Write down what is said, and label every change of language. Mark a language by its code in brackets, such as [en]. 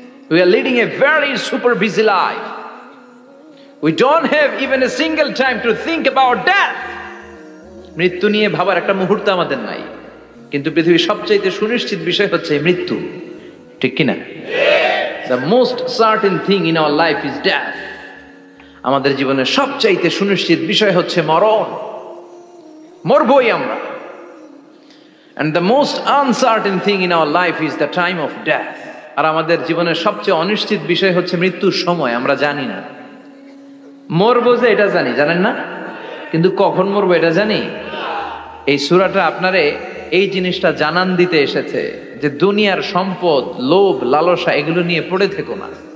[en] We are leading a very super busy life. We don't have even a single time to think about death. [bn] মৃত্যু নিয়ে ভাবার একটা মুহূর্ত আমাদের নাই। কিন্তু পৃথিবীর সবচাইতে সুনিশ্চিত বিষয় হচ্ছে মৃত্যু, ঠিক কিনা? [en] The most certain thing in our life is death. [bn] আমাদের জীবনের সবচাইতে সুনিশ্চিত বিষয় হচ্ছে মরণ। মরবই আমরা। [en] And the most uncertain thing in our life is the time of death. [bn] আর আমাদের জীবনের সবচেয়ে অনিশ্চিত বিষয় হচ্ছে মৃত্যুর সময়। আমরা জানি না। মরবো যে এটা জানি, জানেন না? কিন্তু কখন মরবো এটা জানি? এই সূরাটা আপনারে এই জিনিসটা জানান দিতে এসেছে যে দুনিয়ার সম্পদ, লোভ, লালসা এগুলো নিয়ে পড়ে থেকো না।